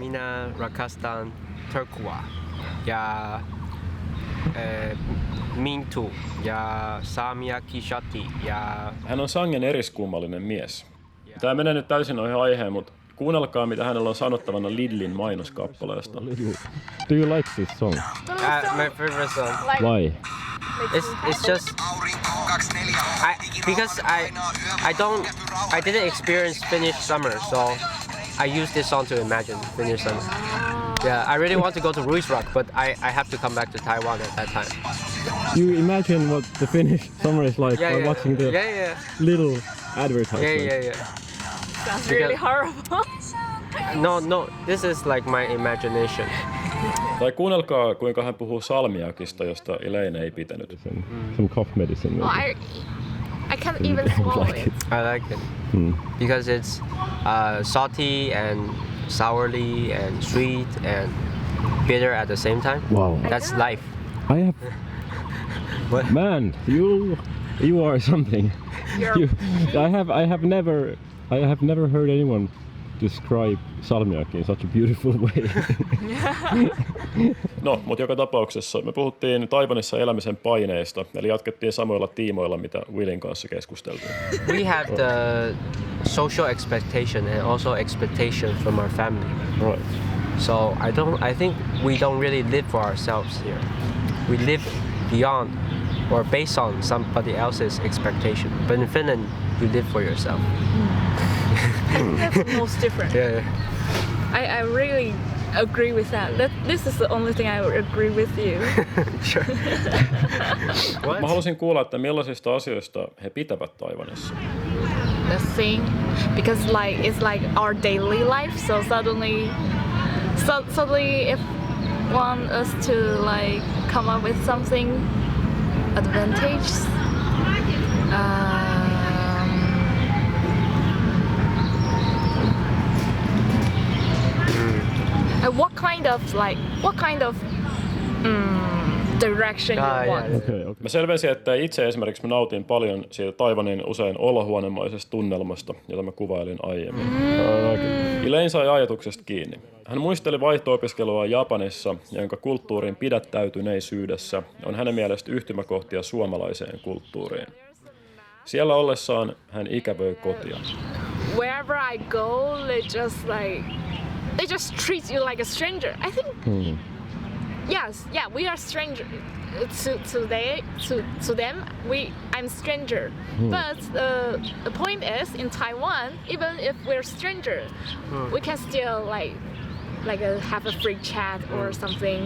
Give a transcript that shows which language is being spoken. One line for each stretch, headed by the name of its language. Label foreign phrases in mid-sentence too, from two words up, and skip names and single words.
Finnish: Minä rakastan Turkua ja Mintu ja Samia Kishati ja... Hän on sangen eriskummallinen mies. Tämä menee nyt täysin ohi aiheen, mutta kuunnelkaa mitä hänellä on sanottavana Lidlin mainoskappaleesta.
English: Do you like this song? My favorite song. Why? It's just because I didn't experience Finnish summer, so I use this song to imagine Finnish summer. Yeah, I really want to go to Ruisrock, but I have to come back to Taiwan at that time. You imagine what the Finnish summer is like by watching the little advertisements. Yeah. Sounds really horrible. No, this is like my imagination.
Finnish: Tai kuunnelkaa, kuinka hän puhuu salmiakista, josta Elaine ei pitänyt.
English: Some cough medicine. I can't even swallow it. I like it because it's salty and sourly and sweet and bitter at the same time. Wow. That's life. I have... What? Man, you are something. I have never heard anyone describe salmiakki in such a beautiful way.
Finnish: No, mutta joka tapauksessa me puhuttiin Taiwanissa elämisen paineista, eli jatkettiin samoilla tiimoilla, mitä Willin kanssa keskusteltiin.
English: We have the social expectation and also expectation from our family. Right. So I think we don't really live for ourselves here. We live beyond or based on somebody else's expectation. But in Finland, you live for yourself. That's the most different. Yeah. I really agree with that. This is the only thing I would agree with you. Sure.
Finnish: Mä halusin kuulla, että millaisista asioista he pitävät Taiwanissa.
English: The thing, because it's like our daily life. So suddenly, if want us to like come up with something advantageous. What kind of direction you want? Okay.
Finnish: Mä selvensin, että itse esimerkiksi mä nautin paljon siitä Taiwanin usein olohuonemaisesta tunnelmasta, jota mä kuvailin aiemmin. Elaine sai ajatuksesta kiinni. Hän muisteli vaihto-opiskelua Japanissa, jonka kulttuurin pidättäytyneisyydessä on hänen mielestä yhtymäkohtia suomalaiseen kulttuuriin. Siellä ollessaan hän ikävöi kotia.
English: Wherever I go, they just treat you like a stranger. I think we are stranger to them. I'm stranger. But the point is, in Taiwan, even if we're stranger, we can still have a free chat or something.